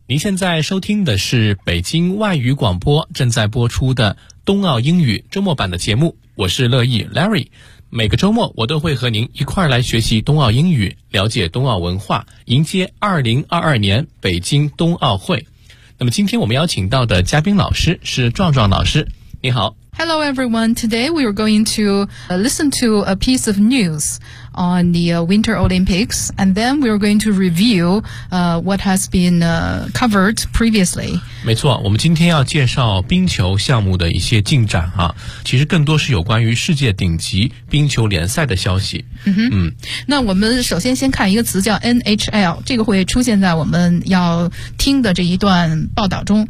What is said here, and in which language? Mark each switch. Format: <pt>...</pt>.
<zh>您现在收听的是北京外语广播正在播出的冬奥英语周末版的节目，我是乐意 Larry。每个周末，我都会和您一块来学习冬奥英语，了解冬奥文化，迎接2022年北京冬奥会。那么，今天我们邀请到的嘉宾老师是壮壮老师，你好。</zh> <en>Hello everyone, today we are going to listen to a piece of news on the Winter Olympics, and then we are going to review what has been covered previously.</en> <zh>没错，我们今天要介绍冰球项目的一些进展啊，其实更多是有关于世界顶级冰球联赛的消息。那我们首先先看一个词叫 NHL, 这个会出现在我们要听的这一段报道中。</zh>